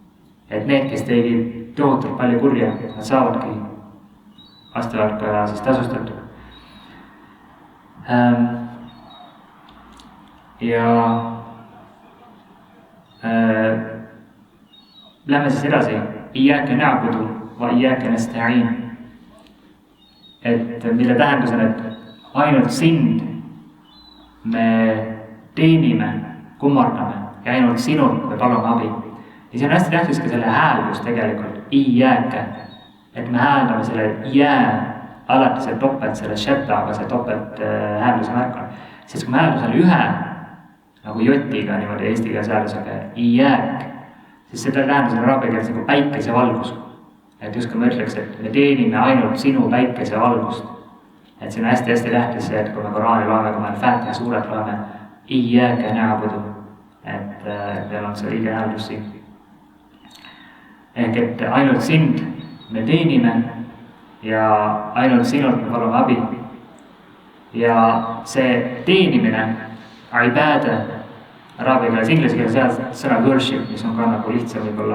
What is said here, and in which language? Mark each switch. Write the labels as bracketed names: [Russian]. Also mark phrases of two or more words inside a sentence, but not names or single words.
[Estonian] Et need, kes tegid tohutult palju kurja, nad saavadki vastavalt ka siis tasustatud. Ja lähme siis edasi. [Arabic] إياك نعبد وإياك نستعين. [Estonian] Et mille tähendus on, et ainult sind me teenime, kummardame ja ainult sinult me palume abi. Ja see on hästi tähtis ka selle hääldus tegelikult, iyyaka. Et me hääldame selle alati see topelt, selle sheddaga see topelt häälduse märk on. Sest kui me hääldusele ühe nagu jotiga niimoodi eesti keeles hääldusega iyyak, siis seda tähendus on araabia keeles nagu päikesevalgus. Et just kui me ütleks, et me teenime ainult sinu päikesevalgust. Et see on hästi-hästi tähtis see, et kui me Koraani loeme, kui me Al-Fatiha suurelt loeme [Arabic] إياك نعبد, [Estonian] et meil on see õige hääldus siin. Ehk et ainult sind me teenime ja ainult sinult me palume abi. Ja see teenimine, ibada, araabia keeles, inglise keeles sõna worship, mis on ka nagu lihtsam võib-olla.